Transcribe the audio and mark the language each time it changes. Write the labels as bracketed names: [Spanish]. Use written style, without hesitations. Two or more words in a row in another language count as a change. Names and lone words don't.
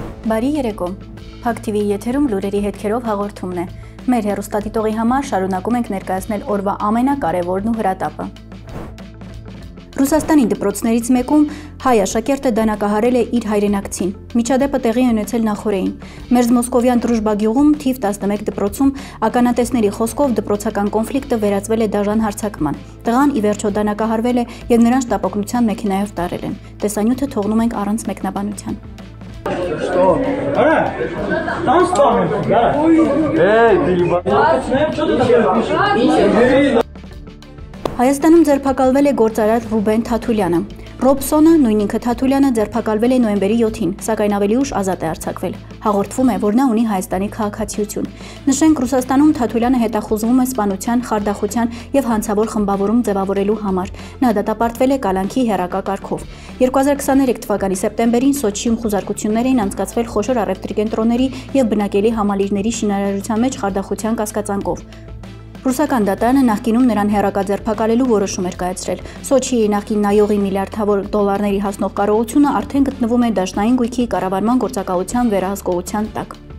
[Armenian] Բարի երեկո, Փակ TV-ի եթերում լուրերի հետքերով հաղորդումն է։ Մեր հեռուստադիտողի համար շարունակում ենք ներկայացնել օրվա ամենակարևորն ու հրատապը։ Ռուսաստանի դպրոցներից մեկում հայ աշակերտը դանակահարել է իր հայրենակցին։ Միջադեպը տեղի ունեցել նախօրեին։ Մերձ Մոսկովյան Դրուժբա գյուղում թիվ 11 դպրոցում ականատեսների խոսքով դպրոցական կոնֆլիկտը վերածվել է դաժան հարձակման։ Տղան ի վերջո դանակահարվել է եւ նրան շտապօգնության մեքենայով տարել են։ Տեսանյութը թողնում ենք առանց մեկնաբանության։ [Russian] Что? Там спамер, да? Эй, ты ебаный. [Armenian] Հայաստանում ձերբակալվել է գործարար Ռուբեն Թաթուլյանը։ Ռոբսոնը, նույն ինքը Թաթուլյանը ձերբակալվել է նոյեմբերի 7-ին, սակայն ավելի ուշ ազատ է արձակվել։ Հաղորդվում է, որ նա ունի Հայաստանի քաղաքացիություն։ Նշենք, Ռուսաստանում Թաթուլյանը հետախուզվում է սպանության, խարդախության եւ հանցավոր խմբավորում ձևավորելու համար։ Նա դատապարտվել է կալանքի հեռակա կարգով։ 2023 թվականի սեպտեմբերին Սոչիում խուզարկություններ էին անցկացվել խոշոր առևտրի կենտրոնների եւ բնակելի համալիրների շինարարության մեջ խարդախության կասկածանքով։ Ռուսական դատարանը նախկինում նրան հեռակա ձերբակալելու որոշում էր կայացրել։ Սոչիի նախկին նայողի միլիարդավոր դոլարների հասնող կարողությունը արդեն գտնվում է դաշնային գույքի կառավարման գործակալության վերահսկողության տակ։